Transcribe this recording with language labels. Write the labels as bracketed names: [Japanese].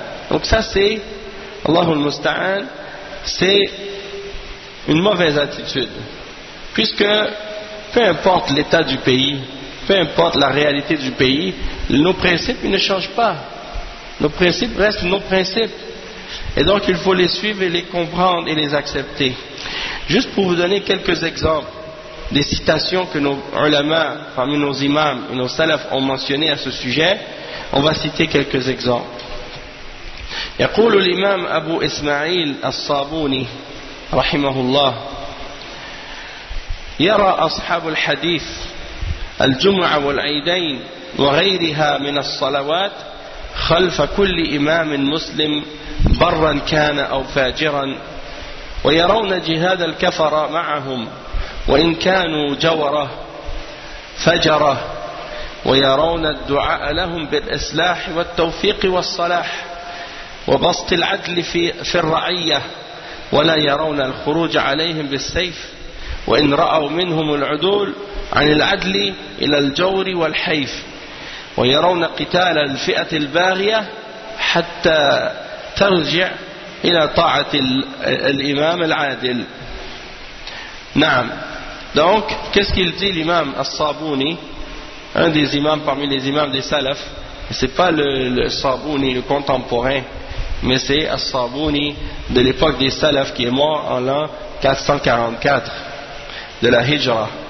[French] Donc ça c'est, Allahul Musta'an, c'est une mauvaise attitude, puisque peu importe l'état du pays, peu importe la réalité du pays, nos principes ils ne changent pas, nos principes restent nos principes, et donc il faut les suivre et les comprendre et les accepter. Juste pour vous donner quelques exemples des citations que nos ulama, parmi nos imams et nos salafs ont mentionnées à ce sujet, on va citer quelques exemples. [Arabic] يقول الإمام أبو إسماعيل الصابوني رحمه الله: يرى أصحاب الحديث الجمعة والعيدين وغيرها من الصلوات خلف كل إمام مسلم برا كان أو فاجرا، ويرون جهاد الكفر معهم وإن كانوا جورة فجرة، ويرون الدعاء لهم بالإصلاح والتوفيق والصلاح وبسط العدل في الرعية ولا يرون الخروج عليهم بالسيف وإن رأوا منهم العدول عن العدل إلى الجور والحيف ويرون قتال الفئة الباغية حتى ترجع إلى طاعة الإمام العادل. نعم. [French] Donc, qu'est-ce qu'il dit l'imam As-Sabouni, un des imams parmi les imams des salafs? C'est pas le Sabouni, le contemporain, mais c'est As-Sabouni de l'époque des salafs qui est mort en l'an 444 de la Hijra.